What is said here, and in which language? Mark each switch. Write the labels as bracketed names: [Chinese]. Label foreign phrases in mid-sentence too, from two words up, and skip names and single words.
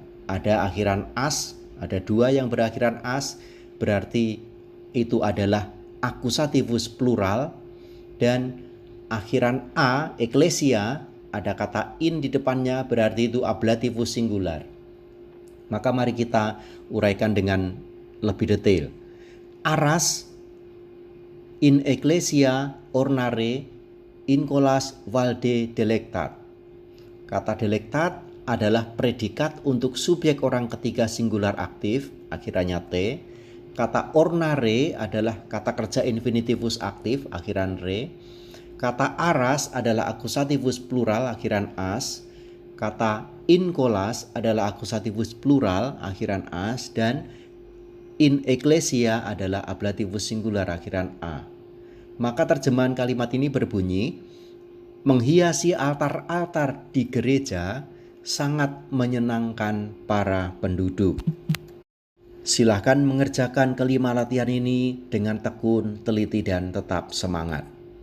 [Indonesian] Ada akhiran as, ada 2 yang berakhiran as, berarti itu adalah akusativus plural, dan akhiran a, eklesia, ada kata in di depannya, berarti itu ablativus singular. Maka mari kita uraikan dengan lebih detail. [Latin] Aras in ecclesia ornare in colas valde delectat. [Indonesian] Kata delectat adalah predikat untuk subjek orang ketiga singular aktif, akhirannya T. Kata ornare adalah kata kerja infinitivus aktif, akhiran re. Kata aras adalah akusativus plural, akhiran as. Kata [Latin] in colas [Indonesian] adalah akusativus plural, akhiran as. Dan [Latin] in ecclesia [Indonesian] adalah ablativus singular, akhiran a. Maka terjemahan kalimat ini berbunyi, menghiasi altar-altar di gereja sangat menyenangkan para penduduk. Silahkan mengerjakan kelima latihan ini dengan tekun, teliti, dan tetap semangat.